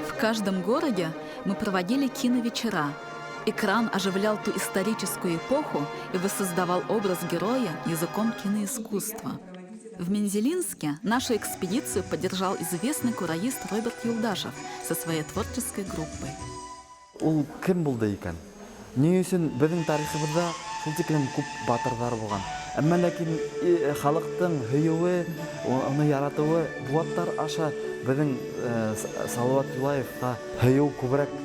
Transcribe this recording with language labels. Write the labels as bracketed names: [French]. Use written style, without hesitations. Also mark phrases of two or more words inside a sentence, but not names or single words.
[Russian] каждом городе мы проводили киновечера. Экран оживлял ту историческую эпоху и воссоздавал образ героя языком киноискусства. В Мензелинске нашу экспедицию поддержал известный кураист Роберт Юлдашев со своей творческой группой. [Tatar] Ул кем булды икән? Ни өчен безнең тарихыбызда шул тиклем күп батырлар булган. Әмма ләкин халыктың һөюе, аны яратуы, бу аттар аша безнең Салават Юлаевка һөю күбрәк.